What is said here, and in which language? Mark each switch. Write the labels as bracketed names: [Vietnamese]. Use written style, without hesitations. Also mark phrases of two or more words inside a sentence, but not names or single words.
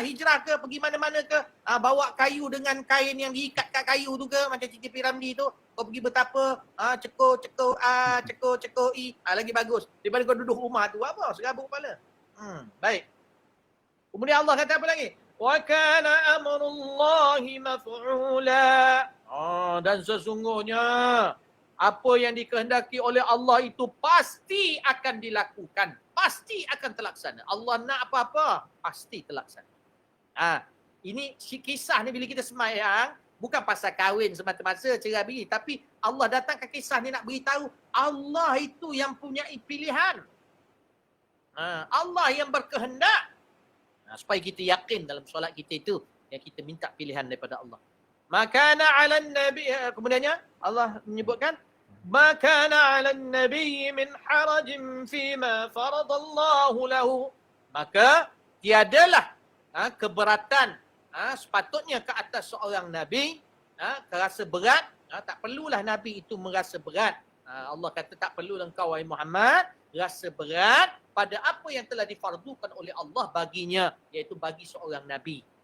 [Malay] Hijrah ke, pergi mana-mana ke. Bawa kayu dengan kain yang diikat kat kayu tu ke. Macam Siti Piramli tu. Kau pergi betapa. Cekor A, cekor I. Lagi bagus. Daripada kau duduk rumah tu. Apa? Serabut kepala. Baik. Kemudian Allah kata apa lagi? [Arabic] وكان أمر الله مفعولا. [Malay] Dan sesungguhnya apa yang dikehendaki oleh Allah itu pasti akan dilakukan. Pasti akan terlaksana. Allah nak apa-apa, pasti terlaksana. Ini kisah ni bila kita semayang, bukan pasal kahwin semata-mata cerai bini, tapi Allah datangkan kisah ni nak beritahu Allah itu yang punya pilihan. Allah yang berkehendak. Supaya kita yakin dalam solat kita itu yang kita minta pilihan daripada Allah. [Arabic] ما كان على النبي, [Malay] kemudiannya Allah menyebutkan [Arabic] ما كان على النبي من حرج فيما فرض الله له. [Malay] Maka tiadalah keberatan sepatutnya ke atas seorang nabi terasa berat. Tak perlulah nabi itu merasa berat. Allah kata tak perlulah engkau wahai Muhammad rasa berat pada apa yang telah difardukan oleh Allah baginya, iaitu bagi seorang nabi.